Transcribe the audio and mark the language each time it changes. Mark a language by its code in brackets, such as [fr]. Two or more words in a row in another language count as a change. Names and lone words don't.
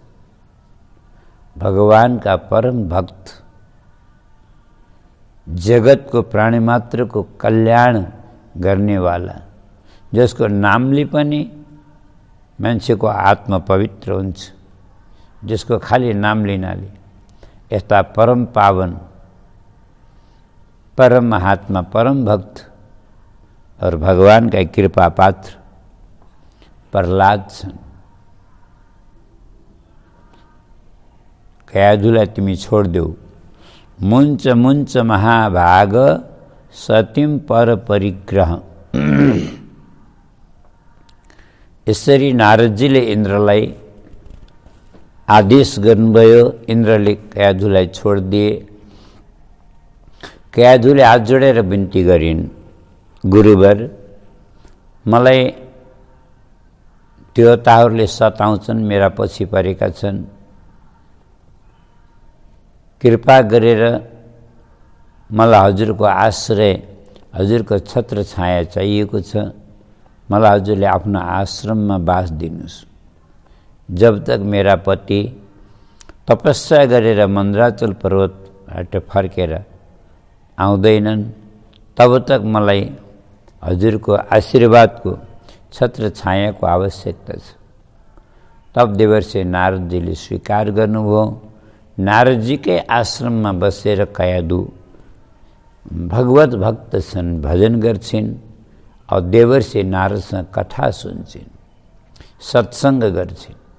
[ne] भगवानका परम भक्त, जगतको प्राणी मात्रको कल्याण गर्नेवाला, जसको नामले पनि मान्छेको आत्मा पवित्र हुन्छ, जसको खाली नाम लिनाले यस्ता परम पावन, परम महात्मा, परम भक्त और भगवानका कृपा पात्र प्रहलाद छन्। कयाधुलाई तिमी छोडिदेऊ। [sa] मुञ्च मुञ्च महाभाग सतीम पर परिग्रह। [ne] यसरी नारदजीले इन्द्रलाई आदेश गर्नुभयो। इन्द्रले कयाधुलाई छोडिदिए। कयाधुले हात जोडेर बिन्ती गरिन्, गुरुवर मलाई देवताहरूले सताउँछन्, मेरा पछि परेका छन्, कृपा गरेर मलाई हजुरको आश्रय, हजुरको छत्र छाया चाहिएको छ। मलाई हजुरले आफ्नो आश्रममा बास दिनुस्। जब तक मेरा पति तपस्या गरेर मन्दाचल पर्वतबाट फर्केर आउँदैनन्, तब तक मलाई हजुरको आशीर्वादको छत्र छायाको आवश्यकता छ। तब देवर्षि नारदजीले स्वीकार गर्नुभयो। नारदजीकै आश्रममा बसेर कयाधु भगवत भक्त छन्, भजन गर्छिन् और देवर्षि नारदसँग कथा सुन्छिन्, सत्सङ्ग गर्छिन्।